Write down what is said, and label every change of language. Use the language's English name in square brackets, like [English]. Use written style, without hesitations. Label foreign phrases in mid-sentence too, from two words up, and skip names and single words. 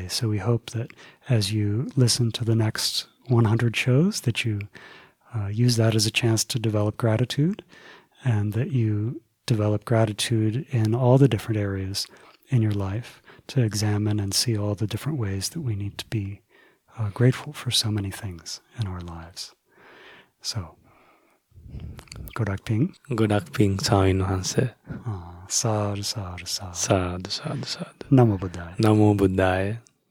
[English] So we hope that as you listen to the next 100 shows, that you use that as a chance to develop gratitude, and that you develop gratitude in all the different areas in your life, to examine and see all the different ways that we need to be grateful for so many things in our lives. So, Godak Ping Sawin Hanse. [Pali] Sadhu, sadhu, sadhu. Sadhu, sadhu, sadhu. Namo Buddhaya. Namo Buddhaya.